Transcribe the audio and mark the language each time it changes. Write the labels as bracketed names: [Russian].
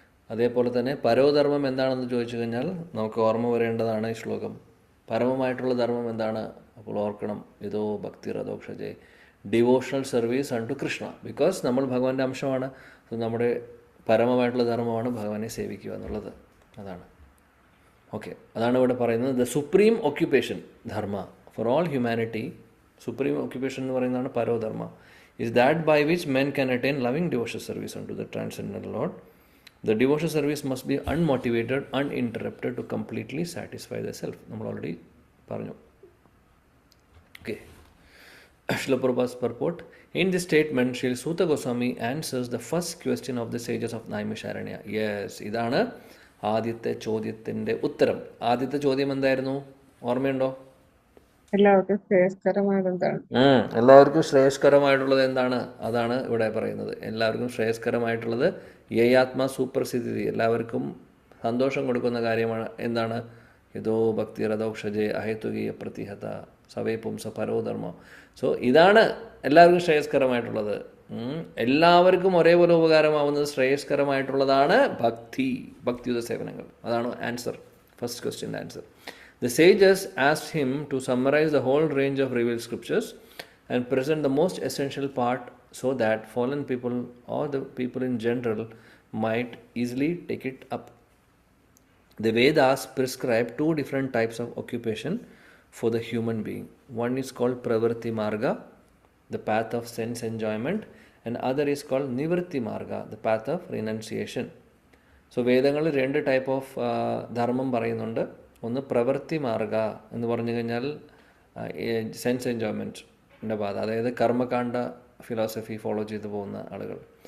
[Malayalam] അതേപോലെ തന്നെ പരോധർമ്മം എന്താണെന്ന് ചോദിച്ചു കഴിഞ്ഞാൽ നമുക്ക് ഓർമ്മ വരേണ്ടതാണ് ഈ ശ്ലോകം. പരമമായിട്ടുള്ള ധർമ്മം എന്താണ്? അപ്പോൾ ഓർക്കണം, [Sanskrit] യതോ ഭക്തിരധോക്ഷജേ, [English] Devotional service unto Krishna. [Malayalam] Because നമ്മൾ ഭഗവാന്റെ അംശമാണ്. നമ്മുടെ പരമമായിട്ടുള്ള ധർമ്മമാണ് ഭഗവാനെ സേവിക്കുക എന്നുള്ളത്. അതാണ്. ഓക്കെ, അതാണ് ഇവിടെ പറയുന്നത്. [English] the supreme occupation dharma for all humanity, [Malayalam] supreme occupation എന്ന് പറയുന്നതാണ് പരോധർമ്മ, [English] is that by which men can attain loving devotional service unto the transcendental Lord. The devotional service must be unmotivated, uninterrupted to completely satisfy the self. [Malayalam] നമ്മൾ already പറഞ്ഞു. Okay, [English] Srila Prabhupada's purport. In this statement, Srila Suta Goswami answers the first question of the sages of Naimisharanya. [Malayalam] Yes, ഇതാണ് ആദ്യത്തെ ചോദ്യത്തിൻ്റെ ഉത്തരം. ആദ്യത്തെ ചോദ്യം എന്തായിരുന്നു? ഓർമ്മയുണ്ടോ? എല്ലാവർക്കും ശ്രേയസ്കരമായതെന്താണ്? എല്ലാവർക്കും ശ്രേയസ്കരമായിട്ടുള്ളത് എന്താണ്? അതാണ് ഇവിടെ പറയുന്നത്. എല്ലാവർക്കും ശ്രേയസ്കരമായിട്ടുള്ളത് [Sanskrit] യയാത്മാ സുപ്രസിദ്ധി, [Malayalam] എല്ലാവർക്കും സന്തോഷം കൊടുക്കുന്ന കാര്യമാണ്. എന്താണ്? [Sanskrit] യതോ ഭക്തിരധോക്ഷജേ അഹേതുകീയ പ്രതിഹത സവേ പുംസ പരോധർമ്മ. [Malayalam] സോ ഇതാണ് എല്ലാവർക്കും ശ്രേയസ്കരമായിട്ടുള്ളത്. എല്ലാവർക്കും ഒരേപോലെ ഉപകാരമാവുന്നത് ശ്രേയസ്കരമായിട്ടുള്ളതാണ് ഭക്തിയുത സേവനങ്ങൾ. അതാണ് answer. [English] First question answer. The sages asked him to summarize the whole range of revealed scriptures and present the most essential part so that fallen people or the people in general might easily take it up. The Vedas prescribe two different types of occupation for the human being. One is called Pravritti Marga, the path of sense enjoyment, and other is called Nivritti Marga, the path of renunciation. [Malayalam] So വേദങ്ങളിൽ രണ്ട് type of ധർമ്മം പറയുന്നുണ്ട്. ഒന്ന് പ്രവൃത്തി മാർഗ എന്ന് പറഞ്ഞു കഴിഞ്ഞാൽ സെൻസ് എൻജോയ്മെൻറ്റിൻ്റെ പാത, അതായത് കർമ്മകാണ്ഡ ഫിലോസഫി ഫോളോ ചെയ്തു പോകുന്ന ആളുകൾ.